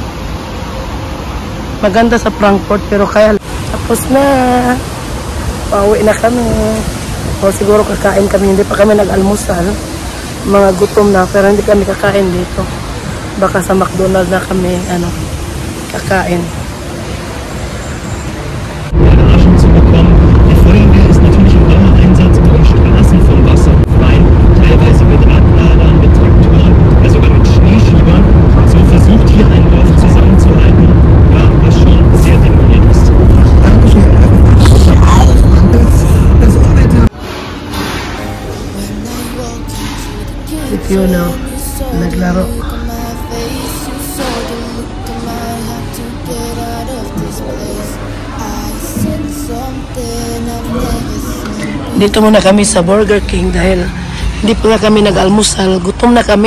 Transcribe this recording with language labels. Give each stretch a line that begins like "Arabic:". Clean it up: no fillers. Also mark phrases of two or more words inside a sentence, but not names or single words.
Filipino: Maganda sa Frankfurt pero kaya tapos na. Pauwi na kami. O siguro kakain kami, hindi pa kami nag-almusal. Mga gutom na, pero hindi kami kakain dito. Baka sa McDonald's na kami, kakain.
German: Zu bekommen. Die Feuerwehr ist natürlich im Dauereinsatz mit den Straßen vom Wasser frei, teilweise mit Radladern, mit Traktoren, ja sogar mit Schneeschiebern. So versucht hier ein Dorf zusammenzuhalten, ja, was schon sehr demoliert ist.
English: You know,
Filipino: naglaro. Dito muna kami sa Burger King dahil hindi pa nga kami nag-almusal. Gutom na kami.